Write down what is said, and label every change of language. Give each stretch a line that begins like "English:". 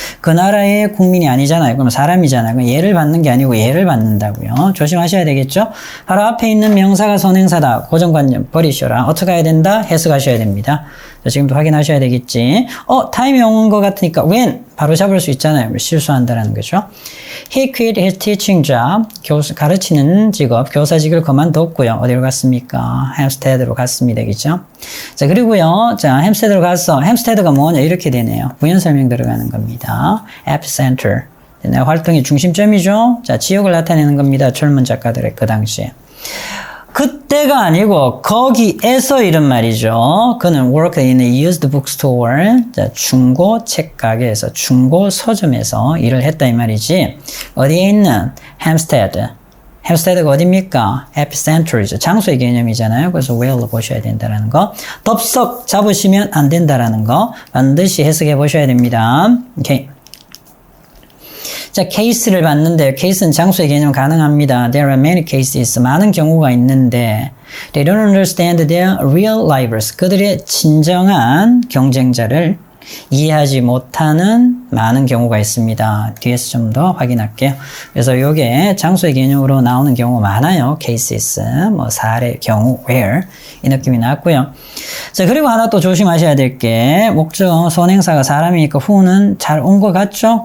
Korean: 그 나라의 국민이 아니잖아요. 그럼 사람이잖아요. 그럼 얘를 받는 게 아니고 얘를 받는다고요. 조심하셔야 되겠죠. 바로 앞에 있는 명사가 선행사다. 고정관념 버리셔라. 어떻게 해야 된다? 해석하셔야 됩니다. 자, 지금도 확인하셔야 되겠지. 타임이 온 것 같으니까 when 바로 잡을 수 있잖아요. 실수한다라는 거죠.
English: He quit his teaching job.
Korean: 가르치는 직업, 교사직을 그만뒀고요. 어디로 갔습니까? 햄스테드로 갔습니다. 그죠? 자, 그리고요. 자, 햄스테드로 갔어. 햄스테드가 뭐냐? 이렇게 되네요. 부연 설명 들어가는 겁니다. epicenter. 활동의 중심점이죠. 자, 지역을 나타내는 겁니다. 젊은 작가들의 그 당시에. 그때가 아니고 거기에서 이런 말이죠. 그는
English: worked in a used bookstore.
Korean: 자, 중고 책 가게에서 중고 서점에서 일을 했다 이 말이지. 어디에 있는 햄스테드. 햄스테드가 어디입니까? 에피센터이죠. 장소의 개념이잖아요. 그래서 where로 보셔야 된다는 거. 덥석 잡으시면 안 된다라는 거 반드시 해석해 보셔야 됩니다. 오케이. 자, 케이스를 봤는데 케이스는 장소의 개념 가능합니다.
English: There are many cases.
Korean: 많은 경우가 있는데
English: They don't understand their real rivals.
Korean: 그들의 진정한 경쟁자를 이해하지 못하는 많은 경우가 있습니다. 뒤에서 좀 더 확인할게요. 그래서 이게 장소의 개념으로 나오는 경우가 많아요. cases, 뭐 사례, 경우, where 이 느낌이 나왔고요. 자, 그리고 하나 또 조심하셔야 될 게 목적 선행사가 사람이니까 who는 잘 온 것 같죠?